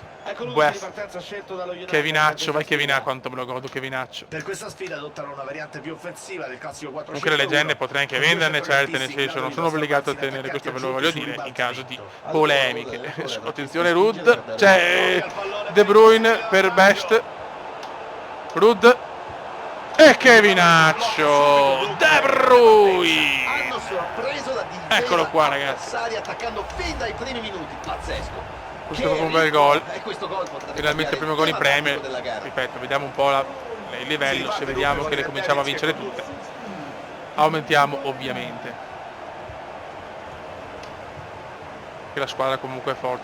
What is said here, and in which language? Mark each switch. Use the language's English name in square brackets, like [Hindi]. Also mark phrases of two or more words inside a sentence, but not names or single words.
[Italian] Ecco l'uso di West. partenza scelto dallo United. Kevinaccio, vai Kevinaccio, quanto me lo godo Kevinaccio. Per questa sfida adottano una variante più offensiva del classico 4-5-1. Comunque le leggende potrei anche venderne certe, nel senso non sono obbligato a tenere, questo ve lo voglio dire, in caso di polemiche. Attenzione Ruud, c'è De Bruyne per Best. Ruud e Kevinaccio. De Bruyne. Hanno sorpreso la difesa Eccolo qua, ragazzi. avversaria attaccando fin dai primi minuti. Pazzesco. Questo è proprio un bel gol. E questo gol potrebbe Finalmente il primo gol in Premier. Ripeto, vediamo un po' il livello, se vediamo che le cominciamo a vincere tutte. Aumentiamo ovviamente. Che la squadra comunque è forte.